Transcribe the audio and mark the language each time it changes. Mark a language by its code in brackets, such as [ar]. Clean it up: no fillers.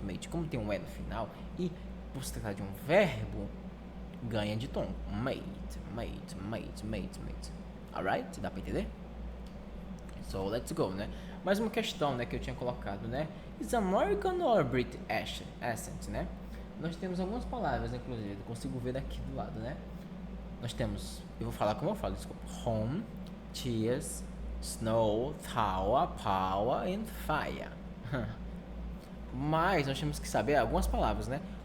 [pt] Como tem um E no final, e por se tratar de um verbo, ganha de tom. Mate. Alright? Dá pra entender? [en] So, let's go, [pt] né? Mais uma questão, né, que eu tinha colocado, né? [en] Is American or British accent, né? [pt] Nós temos algumas palavras, inclusive, eu consigo ver daqui do lado, né? Nós temos, eu vou falar como eu falo, desculpa. [en] Home, tears, snow, thaw, power and fire. [pt] Mas nós temos que saber algumas palavras, né?